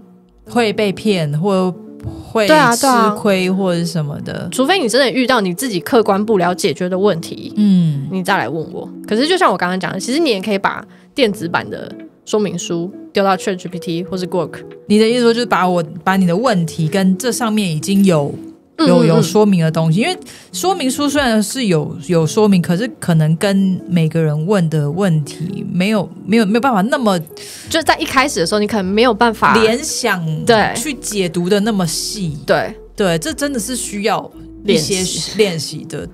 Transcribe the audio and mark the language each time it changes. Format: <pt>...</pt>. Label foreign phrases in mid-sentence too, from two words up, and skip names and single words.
<zh>會被騙或會吃虧或者什麼的，除非你真的遇到你自己客觀不了解決的問題，你再來問我。可是就像我剛剛講的，其實你也可以把電子版的說明書丟到 ChatGPT 或是 Grok。你的意思說就是把你的問題跟這上面已經有說明的東西，因為說明書雖然是有說明，可是可能跟每個人問的問題沒有辦法那麼，就是在一開始的時候你可能沒有辦法聯想，對，去解讀的那麼細，對，這真的是需要一些練習的。</zh>